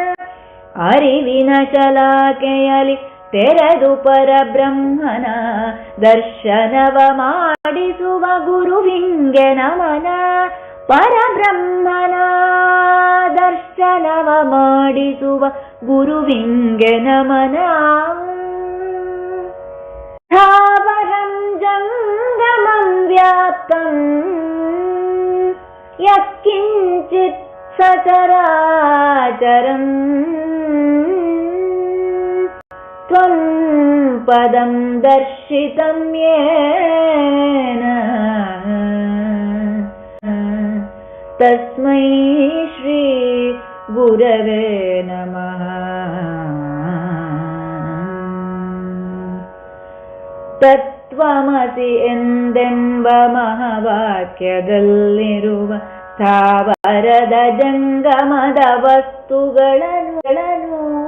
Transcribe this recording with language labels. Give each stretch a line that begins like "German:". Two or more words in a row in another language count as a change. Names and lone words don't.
Kannada: ಅರಿವಿನ ಶಲಾಕೆಯಲಿ ತೆರೆದು ಪರಬ್ರಹ್ಮನ ದರ್ಶನವ ಮಾಡಿಸುವ ಗುರುವಿಂಗೆ ನಮನ. ಪರಬ್ರಹ್ಮನ ದರ್ಶನವ ಮಾಡಿಸುವ ಗುರುವಿಂಗೆ ನಮನ.
Sanskrit: ಸ್ಥಾವರಂ ಜಂಗಮಂ ವ್ಯಾಪ್ತಂ ಯತ್ಕಿಂಚಿತ್ ಸಚರಾಚರಂ ತ್ವಂ ಪದಂ ದರ್ಶಿತಂ ಯೇನ ತಸ್ಮೈ ಶ್ರೀ ಗುರವೇ ನಮಃ.
Kannada: ತತ್ವಮಸಿ ಎಂದೆಂಬ ಮಹಾವಾಕ್ಯದಲ್ಲಿರುವ ಸ್ಥಾವರದ ಜಂಗಮದ ವಸ್ತುಗಳನ್ನು.